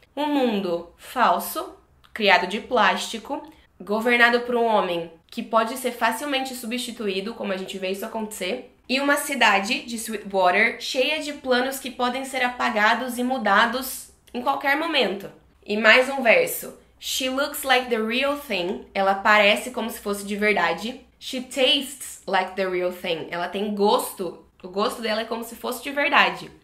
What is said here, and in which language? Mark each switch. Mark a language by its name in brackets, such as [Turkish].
[Portuguese] Um mundo falso, criado de plástico, governado por um homem que pode ser facilmente substituído, como a gente vê isso acontecer, e uma cidade de Sweetwater cheia de planos que podem ser apagados e mudados em qualquer momento. E mais um verso. [English] She looks like the real thing. [Portuguese] Ela parece como se fosse de verdade. [English] She tastes like the real thing. [Portuguese] Ela tem gosto. O gosto dela é como se fosse de verdade.